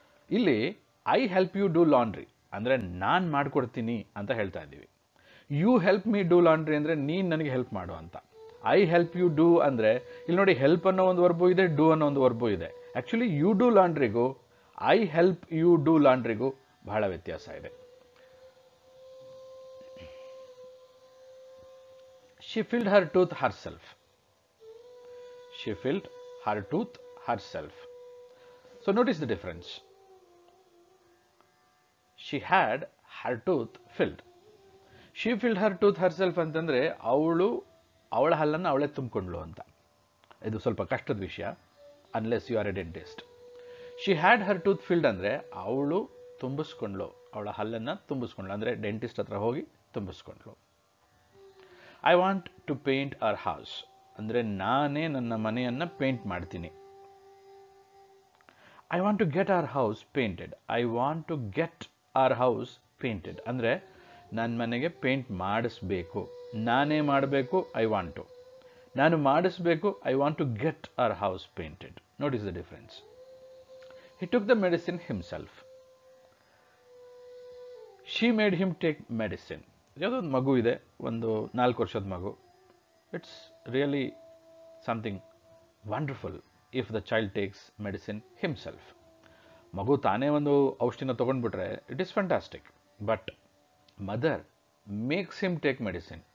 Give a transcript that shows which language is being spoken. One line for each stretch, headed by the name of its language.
Kannada: ಇಲ್ಲಿ
English: I help you do laundry
Kannada: ಅಂದರೆ ನಾನು ಮಾಡಿಕೊಡ್ತೀನಿ ಅಂತ ಹೇಳ್ತಾ ಇದ್ದೀವಿ.
English: you help me do laundry
Kannada: ಅಂದರೆ ನೀನು ನನಗೆ ಹೆಲ್ಪ್ ಮಾಡು ಅಂತ.
English: I help you do
Kannada: ಅಂದರೆ ಇಲ್ಲಿ ನೋಡಿ, ಹೆಲ್ಪ್ ಅನ್ನೋ ಒಂದು ವರ್ಬು ಇದೆ, ಡೂ ಅನ್ನೋ ಒಂದು ವರ್ಬು ಇದೆ. Actually
English: you do
Kannada: ಲಾಂಡ್ರಿಗೂ
English: I help you do
Kannada: ಲಾಂಡ್ರಿಗೂ ಬಹಳ ವ್ಯತ್ಯಾಸ ಇದೆ.
English: She filled her tooth herself. She filled her tooth herself. So notice the difference. She had her tooth filled. She filled her tooth herself
Kannada: ಅಂತಂದರೆ ಅವಳ ಹಲ್ಲನ್ನು ಅವಳೇ ತುಂಬಿಕೊಂಡ್ಳು ಅಂತ. ಇದು ಸ್ವಲ್ಪ ಕಷ್ಟದ ವಿಷಯ,
English: Unless you are a dentist. She had her tooth filled
Kannada: ಅಂದರೆ ಅವಳು ತುಂಬಿಸ್ಕೊಂಡ್ಳು, ಅವಳ ಹಲ್ಲನ್ನು ತುಂಬಿಸ್ಕೊಂಡ್ಳು ಅಂದರೆ ಡೆಂಟಿಸ್ಟ್ ಹತ್ರ ಹೋಗಿ ತುಂಬಿಸ್ಕೊಂಡ್ಳು.
English: I want to paint our house
Kannada: ಅಂದರೆ ನಾನೇ ನನ್ನ ಮನೆಯನ್ನು ಪೇಂಟ್ ಮಾಡ್ತೀನಿ.
English: I want to get our house painted. I want to get our house painted
Kannada: ಅಂದರೆ ನನ್ನ ಮನೆಗೆ ಪೇಂಟ್ ಮಾಡಿಸ್ಬೇಕು, ನಾನೇ ಮಾಡಬೇಕು. ನಾನು ಮಾಡಿಸ್ಬೇಕು.
English: I want to get our house painted. Notice the difference. He took the medicine himself. She made him take medicine.
Kannada: ಯಾವುದೋ ಒಂದು ಮಗು ಇದೆ, ಒಂದು 4 ವರ್ಷದ ಮಗು.
English: It's really something wonderful if the child takes medicine himself.
Kannada: ಮಗು ತಾನೇ ಒಂದು ಔಷಧಿನ ತೊಗೊಂಡ್ಬಿಟ್ರೆ
English: It is fantastic. But mother makes him take medicine.